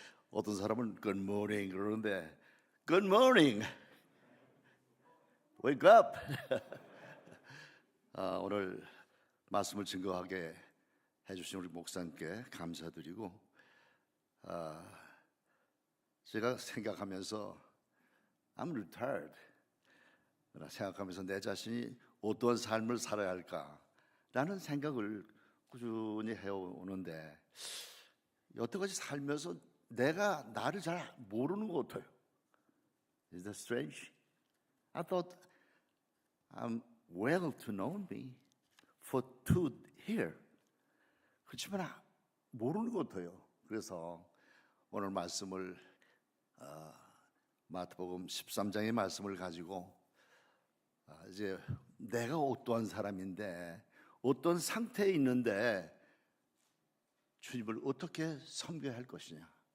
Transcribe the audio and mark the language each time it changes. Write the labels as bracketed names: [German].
[Korean] 어떤 사람은 [English] Good morning [Korean] 그러는데 [English] Good morning. Wake up. [Korean] 오늘 말씀을 증거하게 해주신 우리 목사님께 감사드리고 제가 생각하면서 [English] I'm retired. [Korean] 생각하면서 내 자신이 어떠한 삶을 살아야 할까라는 생각을 꾸준히 해오는데 여태까지 살면서 내가 나를 잘 모르는 것 같아요. [English] Is that strange? I thought I'm well to know me for to hear. [Korean] 그렇지만 모르는 것 같아요. 그래서 오늘 말씀을 마태복음 13장의 말씀을 가지고 이제 내가 어떠한 사람인데 어떤 상태에 있는데 주님을 어떻게 섬겨야 할 것이냐.